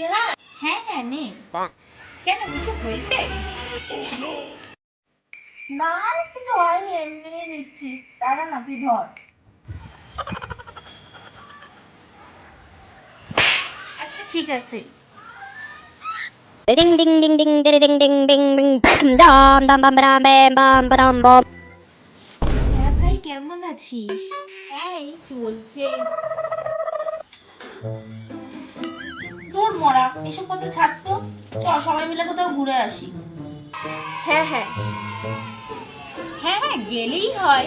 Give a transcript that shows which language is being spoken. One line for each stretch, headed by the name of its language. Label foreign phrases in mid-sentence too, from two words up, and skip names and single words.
Bangla: হ্যাঁ হ্যাঁ হ্যাঁ নে। কেন কিছু হয়েছে? না কিছু হয়নি, এমনি নিচ্ছি। দাঁড়া না তুই ধর। আচ্ছা ঠিক আছে। Ding ding ding ding ding ding ding ding ding dam dam bam bam bam bam bam. হ্যাঁ ভাই কেমন আছিস? হ্যাঁ এই চলছে। তোর মরা এসব কথা ছাড় তো, চল সবাই মিলে কোথাও ঘুরে আসি। হ্যাঁ হ্যাঁ, হ্যাঁ হ্যাঁ গেলেই হয়।